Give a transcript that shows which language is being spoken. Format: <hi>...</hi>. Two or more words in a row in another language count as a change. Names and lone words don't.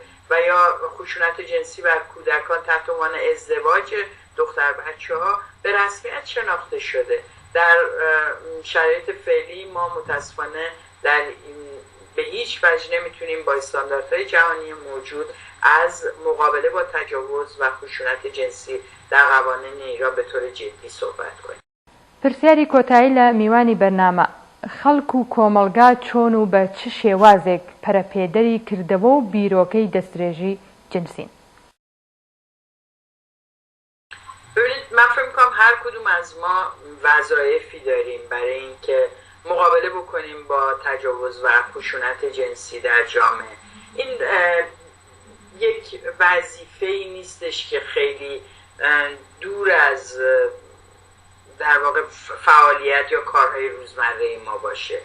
<fa>و یا خشونت جنسی بر کودکان تحت عنوان ازدواج دختر بچه‌ها به رسمیت شناخته شده. در شرایط فعلی ما متاسفانه به هیچ وجه نمیتونیم با استانداردهای جهانی موجود از مقابله با تجاوز و خشونت جنسی در قوانین ایران به طور جدی صحبت کنیم.</fa> <ckb>پرسیاری کۆتایی لە میوانی بەرنامە خەڵک و کۆمەڵگا چۆن و بە چ شێوازێک پەرەپێدەری کردەوە و بیرۆکەی دەستدرێژی جنسین؟</ckb> <fa>من فکر می‌کنم هر کدوم از ما وظایفی داریم برای اینکه مقابله بکنیم با تجاوز و خشونت جنسی در جامعه. این یک وظیفه‌ای نیستش که خیلی دور از در واقع فعالیت یا کارهای روزمره ما باشه.</fa>